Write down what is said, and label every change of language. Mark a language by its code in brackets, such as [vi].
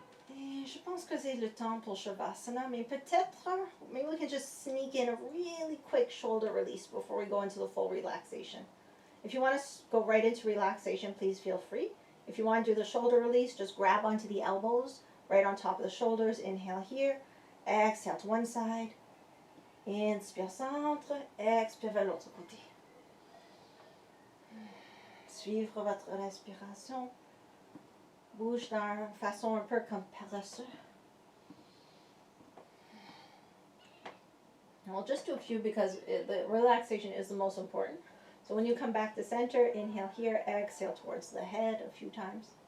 [fr] Et je pense que c'est le temps pour Shavasana, mais peut-être, [en] maybe we can just sneak in a really quick shoulder release before we go into the full relaxation. If you want to go right into relaxation, please feel free. If you want to do the shoulder release, just grab onto the elbows, right on top of the shoulders. Inhale here, exhale to one side. [fr] Inspire centre, expire vers l'autre côté. Suivre votre respiration. Bouge d'une façon un peu comme paresseux. [en] And we'll just do a few because the relaxation is the most important. So when you come back to center, inhale here, exhale towards the head a few times.